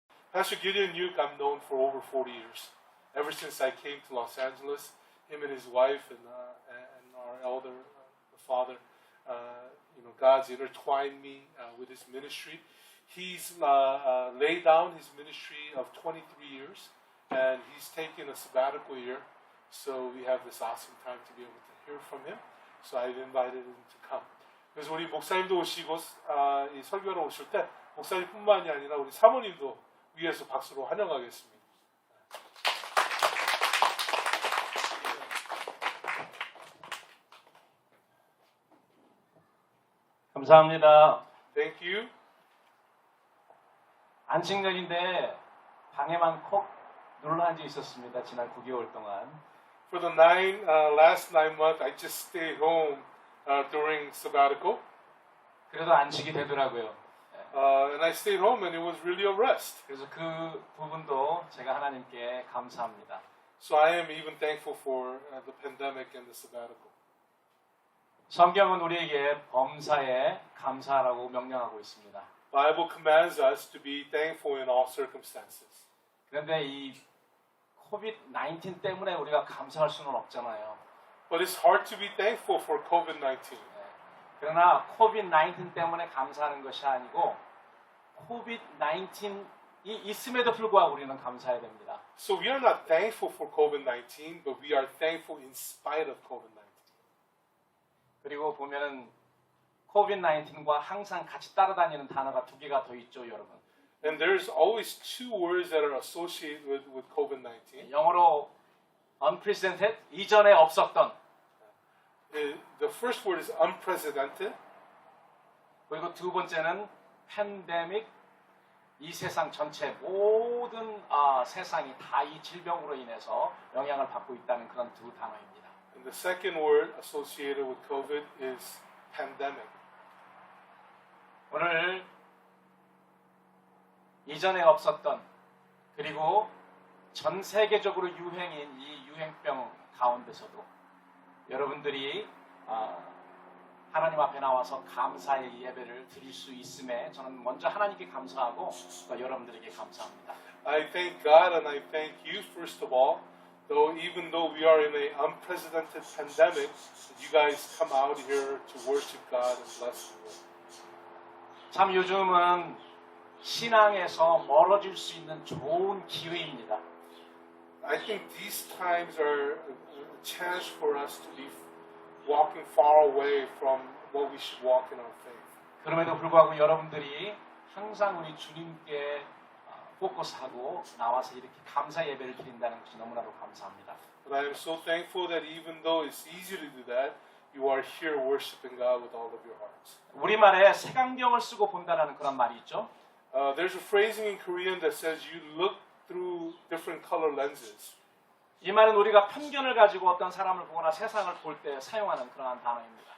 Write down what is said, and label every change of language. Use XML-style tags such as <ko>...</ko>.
<en>Pastor Gideon Yuke, I'm known for over 40 years. Ever since I came to Los Angeles, him and his wife and our elder, the father, God's intertwined me with his ministry. He's laid down his ministry of 23 years, and he's taken a sabbatical year. So we have this awesome time to be able to hear from him. So I've invited him to come.</en> <ko>그래서 우리 목사님도 오시고 이 설교하러 오실 때 목사님뿐만이 아니라 우리 사모님도 위에서 박수로 환영하겠습니다. 감사합니다.</ko> <en>Thank you.</en> <ko>안식년인데 방에만 콕 눌러 앉아 있었습니다. 지난 9개월 동안.</ko> <en>For the last 9 months, I just stayed home during sabbatical.</en> <ko>그래도 안식이 되더라고요.</ko> <en>And I stayed home and it was really a rest.</en> <ko>그래서 그 부분도 제가 하나님께 감사합니다.</ko> <en>So I am even thankful for the pandemic and the sabbatical.</en> <ko>성경은 우리에게 범사에 감사하라고 명령하고 있습니다.</ko> <en>Bible commands us to be thankful in all circumstances.</en> <ko>그런데 이 COVID-19 때문에 우리가 감사할 수는 없잖아요.</ko> <en>But it's hard to be thankful for COVID-19.</en> <ko>그러나 COVID-19 때문에 감사하는 것이 아니고 COVID-19이 있음에도 불구하고 우리는 감사해야 됩니다.</ko> <en>So we are not thankful for COVID-19, but we are thankful in spite of COVID-19.</en> <ko>그리고 보면은 COVID-19과 항상 같이 따라다니는 단어가 두 개가 더 있죠, 여러분.</ko> <en>And there's always two words that are associated with COVID-19.</en> <ko>영어로 unprecedented, 이전에 없었던.</ko> <en>The first word is unprecedented.</en> <ko>그리고 두 번째는 pandemic, 이 세상 전체 모든 세상이 다 이 질병으로 인해서 영향을 받고 있다는 그런 두 단어입니다.</ko> <en>And the second word associated with COVID is pandemic.</en> <ko>오늘 이전에 없었던 그리고 전 세계적으로 유행인 이 유행병 가운데서도 여러분들이 하나님 앞에 나와서 감사의 예배를 드릴 수 있음에 저는 먼저 하나님께 감사하고 또 여러분들에게 감사합니다.</ko> <en>I thank God and I thank you first of all. Even though we are in an unprecedented pandemic, you guys come out here to worship God and bless the Lord.</en> <ko>참 요즘은 신앙에서 멀어질 수 있는 좋은 기회입니다.</ko> <en>I think these times are a chance for us to be walking far away from what we should walk in our faith.</en> <ko>그럼에도 불구하고 여러분들이 항상 우리 주님께 포커스하고 나와서 이렇게 감사 예배를 드린다는 것이 너무나도 감사합니다.</ko> <en>But I am so thankful that even though it's easy to do that, you are here worshiping God with all of your hearts.</en> <ko>우리말에 색안경을 쓰고 본다라는 그런 말이 있죠.</ko> <en>There's a phrasing in Korean that says you look through different color lenses.</en> <ko>이 말은 우리가 편견을 가지고 어떤 사람을 보거나 세상을 볼 때 사용하는 그러한 단어입니다.</ko>